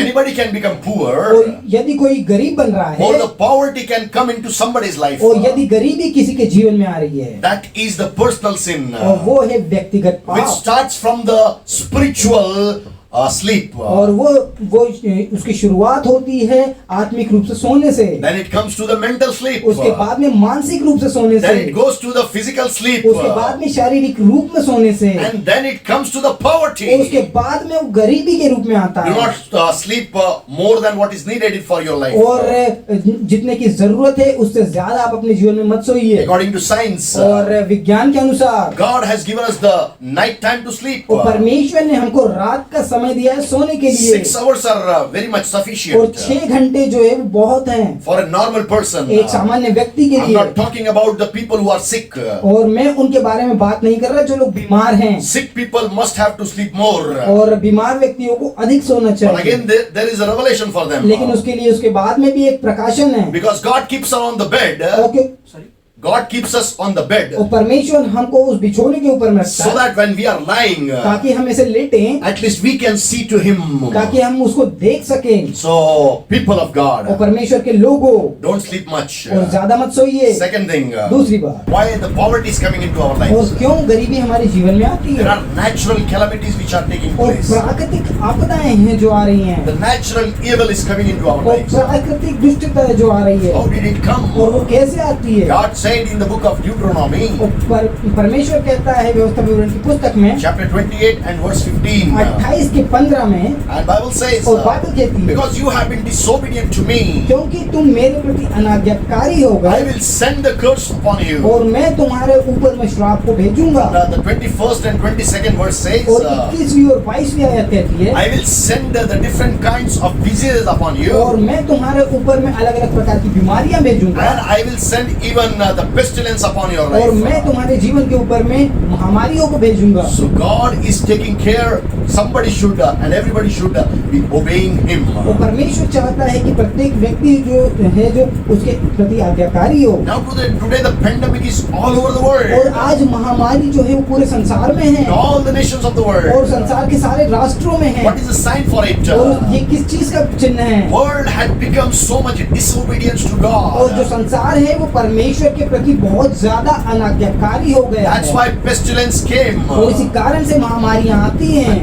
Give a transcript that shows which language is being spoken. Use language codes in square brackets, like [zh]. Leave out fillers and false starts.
[en] anybody can become poor, [hi] और यदि कोई गरीब बन रहा [en] or [hi] है [en] the poverty can come into somebody's life. [hi] और यदि गरीबी किसी के जीवन में आ रही है [en] That is the personal sin, [hi] और वो है व्यक्तिगत [en] which [hi] पाप, [en] starts from the spiritual sleep. [hi] और वो उसकी शुरुआत होती है आत्मिक रूप से सोने से, [en] Then it comes to the mental sleep. [hi] उसके बाद में मानसिक रूप से सोने [en] Then [hi] से, [en] it goes to the physical sleep. [hi] उसके बाद में शारीरिक रूप में सोने से, [en] And then it comes to the poverty. [hi] और उसके बाद में वो गरीबी के रूप में आता [en] Do [hi] है। [en] not sleep more than what is needed for your life. [hi] और जितने की जरूरत है उससे ज्यादा आप अपने जीवन में मत सोइए। [en] According to science, [hi] और विज्ञान के अनुसार [en] God has given us the night time to sleep. [hi] और परमेश्वर ने हमको रात का समय दिया है सोने के लिए, [en] 6 hours are very much [hi] और [en] sufficient [hi] 6 घंटे जो है वो बहुत हैं [en] for a normal person. [hi] एक सामान्य व्यक्ति के [en] I'm [hi] लिए। [en] not talking about the people who are sick. [hi] और मैं उनके बारे में बात नहीं कर रहा जो लोग बीमार हैं, [en] Sick people must have to sleep more. [hi] और बीमार व्यक्तियों को अधिक सोना [en] But [hi] चाहिए। [en] again, there is a revelation for them. [hi] लेकिन उसके लिए उसके बाद में भी एक प्रकाशन है। [en] Because God keeps us on the bed. Okay, God keeps us on the bed. [hi] और परमेश्वर हमको उस बिछोने के ऊपर में रखता [en] So [hi] है [en] that when we are lying, [hi] ताकि हम ऐसे लेटें, [en] at least we can see to Him. [hi] ताकि हम उसको देख सकें। [en] So, people of [hi] और [en] God, [hi] परमेश्वर के लोगों, [en] don't sleep much. [hi] और ज्यादा मत सोइए। [en] Second thing, [hi] दूसरी बात, [en] why the poverty is coming into our [hi] और [en] lives. [hi] क्यों गरीबी हमारे जीवन में आती [en] There [hi] है, [en] are natural calamities which are taking [hi] और [en] place. [hi] प्राकृतिक आपदाएं हैं जो आ रही हैं, [en] The natural evil is coming into our [hi] और [en] lives. [hi] प्राकृतिक दुष्टता जो आ रही है, [en] How did it come? [hi] और वो कैसे आती है। [en] God said in the book of Deuteronomy, [hi] और परमेश्वर कहता है व्यवस्था विवरण की पुस्तक में [en] chapter 28 and verse 15. [hi] 28 के 15 में, [en] And Bible says, [hi] और बाइबल कहती है [en] because you have been disobedient to me, [hi] क्योंकि तुम मेरे प्रति अनाज्ञाकारी हो [en] I [hi] गए [en] will send the curse upon you. [hi] और मैं तुम्हारे ऊपर में श्राप को भेजूंगा। [en] The 21st and 22nd verse says, [hi] और 21वीं और 22वीं आयत कहती है, [en] I will send the different kinds of diseases upon you, [hi] और मैं तुम्हारे ऊपर में अलग अलग प्रकार की बीमारियां भेजूंगा, [en] and I will send even the pestilence upon your [hi] और मैं [en] life. [hi] तुम्हारे जीवन के ऊपर में महामारियों को भेजूंगा। [en] So God is taking care. Somebody should and everybody should be obeying Him. [hi] और परमेश्वर चाहता है कि प्रत्येक व्यक्ति जो है जो उसके प्रति आज्ञाकारी हो। [en] Now today the pandemic is all over the [hi] और [en] world. [hi] आज महामारी जो है वो पूरे संसार में है, [en] In all the nations of the [hi] और [en] world. [hi] संसार के सारे राष्ट्रों में है। [en] What is the sign for it? [hi] और ये किस चीज का चिन्ह है? [en] World had become so much disobedience to [hi] और जो [en] God. [hi] संसार है वो परमेश्वर के प्रति बहुत ज्यादा अनाज्ञाकारी हो गया [en] That's [hi] है, [en] why pestilence came. [hi] और इसी कारण से महामारियां आती हैं,